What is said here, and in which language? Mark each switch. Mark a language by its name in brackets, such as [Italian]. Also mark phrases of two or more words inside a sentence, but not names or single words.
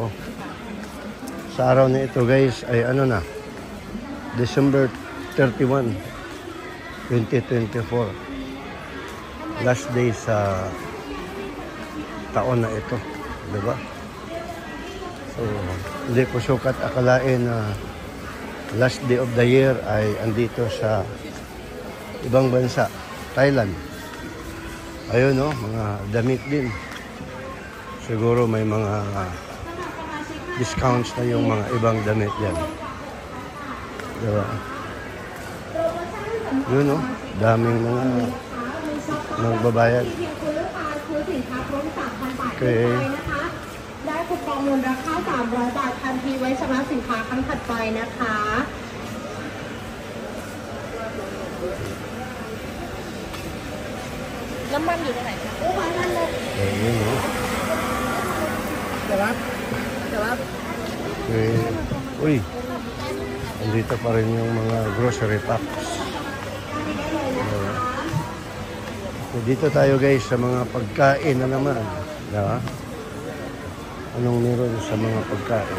[Filipino] Sa araw na ito, guys, ay December 31, 2024. [English] Last day [Filipino] sa taon na ito, diba? So, hindi ko sukat akalain na [English] last day of the year [Filipino] ay andito sa ibang bansa, Thailand. Ayun, no, mga damit din. Siguro may mga discounts na yung mga ibang damit yan. Diba? Yun, no, daming mga nagbabayad. [Thai] Okay. ได้คูปองมูลค่า300 บาททันทีเว ว้ชำระสินค้าครั้งถัดไปนะคะ น้ำมันอยู่ตรงไหนคะ [Filipino] Yun, no? [Thai] แต่ว่า [Filipino] Uy, andito pa rin yung mga [English] grocery packs. [Filipino] So, dito tayo guys sa mga pagkain na naman. Diba? Anong meron sa mga pagkain?